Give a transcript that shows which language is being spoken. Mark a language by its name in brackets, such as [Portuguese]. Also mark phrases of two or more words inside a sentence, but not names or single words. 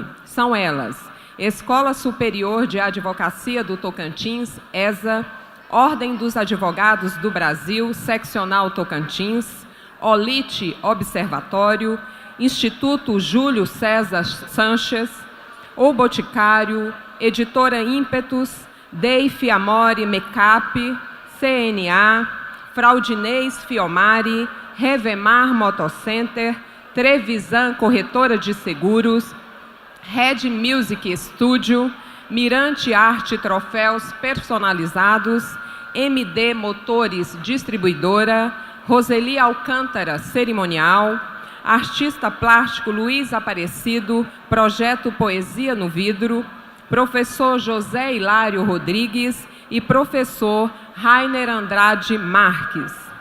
[Portuguese] São elas: Escola Superior de Advocacia do Tocantins, ESA, Ordem dos Advogados do Brasil, Seccional Tocantins, OLIT Observatório, Instituto Júlio César Sanches, O Boticário, Editora Ímpetus, Deif Amore Mecap, CNA, Fraudinês Fiomari, Revemar Motocenter, Trevisan Corretora de Seguros, Red Music Studio, Mirante Arte Troféus Personalizados, MD Motores Distribuidora, Roseli Alcântara Cerimonial, Artista Plástico Luiz Aparecido, Projeto Poesia no Vidro, Professor José Hilário Rodrigues e Professor Rainer Andrade Marques.